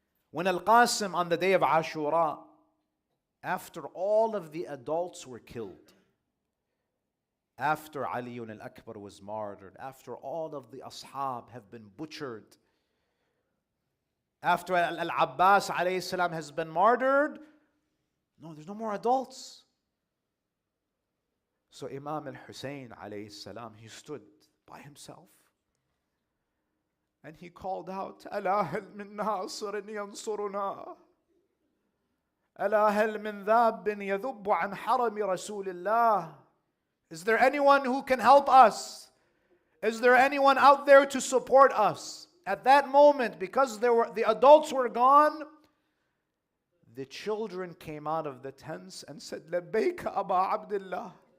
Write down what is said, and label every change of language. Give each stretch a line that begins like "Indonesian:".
English: When Al-Qasim on the day of Ashura, after all of the adults were killed, after Ali al-Akbar was martyred, after all of the ashab have been butchered, after Al-Abbas
Arabic: alayhi salam
English: has been martyred, no, there's no more adults. So Imam al-Hussein alayhi salam, he stood by himself and he called out,
Arabic: ألا هل من ناصر ينصرنا ألا هل من ذاب يذب عن حرم رسول الله.
English: Is there anyone who can help us? Is there anyone out there to support us? At that moment, because the adults were gone, the children came out of the tents and said,
Arabic: لبيك أبا عبد الله.